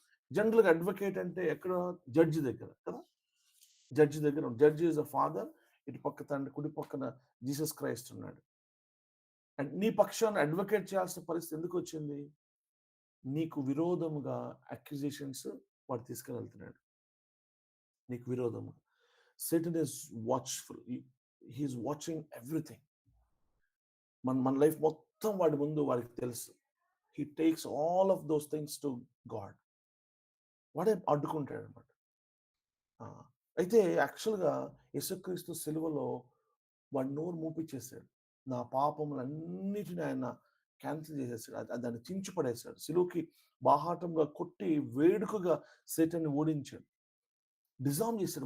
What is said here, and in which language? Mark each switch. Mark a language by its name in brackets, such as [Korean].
[Telugu] జనరల్‌గా అడ్వకేట్ అంటే ఎక్కడ? జడ్జి దగ్గర కదా! జడ్జి దగ్గర [English] Judge is a father. [Telugu] ఇటు పక్క తండ్రి, కుడి పక్కన జీసస్ క్రైస్ట్ ఉన్నాడు. అండ్ నీ పక్షాన అడ్వకేట్ చేయాల్సిన పరిస్థితి ఎందుకు వచ్చింది? నీకు విరోధముగా అక్యూజేషన్స్ వాడు తీసుకెళ్తున్నాడు. నీకు విరోధముగా. [English] Satan is watchful. He is watching everything. [Telugu] మన లైఫ్ మొత్తం వాడి ముందు వాడికి తెలుసు. [English] He takes all of those things to God. [Telugu] వాడే అడ్డుకుంటాడనమాట. అయితే యాక్చువల్‌గా యేసుక్రీస్తు సిలువలో వాడి నోరు మూపిచ్చేసాడు. నా పాపములన్నిటిని ఆయన క్యాన్సెల్ చేసేసాడు. దాన్ని చించి పడేసాడు. సిలువకి బాహాటంగా కొట్టి వేడుకగా సేటన్ని ఓడించాడు. డిజార్మ్ చేసాడు.